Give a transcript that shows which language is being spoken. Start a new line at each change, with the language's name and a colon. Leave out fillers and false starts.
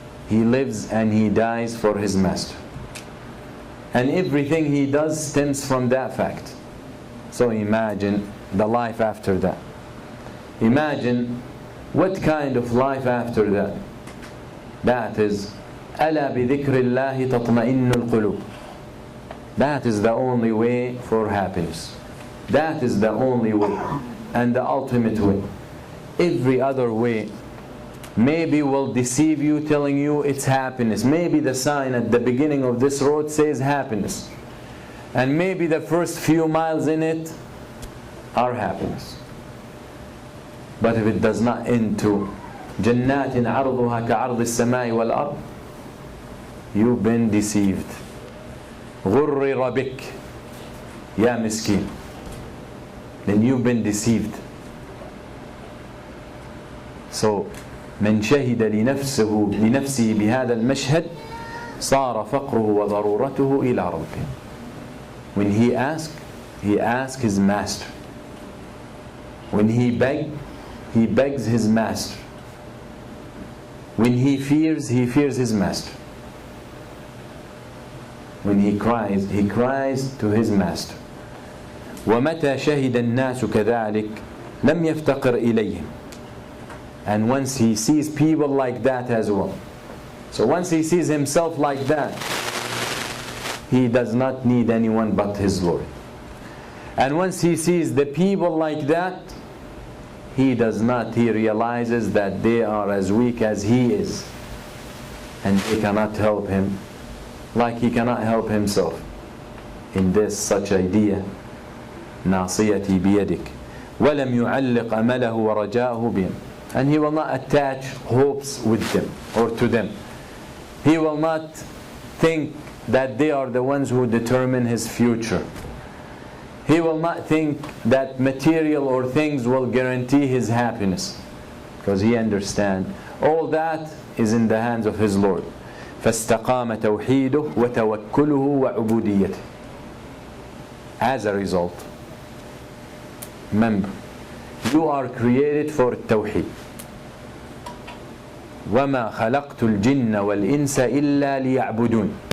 English: He lives and he dies for his master. And everything he does stems from that fact. So imagine the life after that. Imagine what kind of life after that.
Arabic: That is ألا بذكر الله تطمئن القلوب.
English: That is the only way for happiness. That is the only way and the ultimate way. Every other way maybe will deceive you, telling you it's happiness. Maybe the sign at the beginning of this road says happiness, and maybe the first few miles in it are happiness. But if it does not end to جنات عرضها كعرض السماء والأرض, you've been deceived.
Arabic: غرر بك يا مسكين.
English: Then you've been deceived.
Arabic: So من شهد لنفسه بهذا المشهد صار فقره وضرورته إلى ربه.
English: When he asks his master. When he begs his master. When he fears his master. When he cries to his master.
Arabic: ومتى شهد الناس كذلك لم يفتقر إليهم.
English: And once he sees people like that as well. So once he sees himself like that, he does not need anyone but his Lord. And once he sees the people like that, he realizes that they are as weak as he is, and they cannot help him like he cannot help himself.
Arabic: In this such idea, ناصيتي بيدك ولم يعلق أمله ورجاءه بهم.
English: And he will not attach hopes with them or to them. He will not think that they are the ones who determine his future. He will not think that material or things will guarantee his happiness, because he understands all that is in the hands of his Lord.
Arabic: فاستقام توحيده وتوكله وعبوديته.
English: As a result, remember, you are created for التوحيد.
Arabic: وما خلقت الجن والإنس إلا ليعبدون.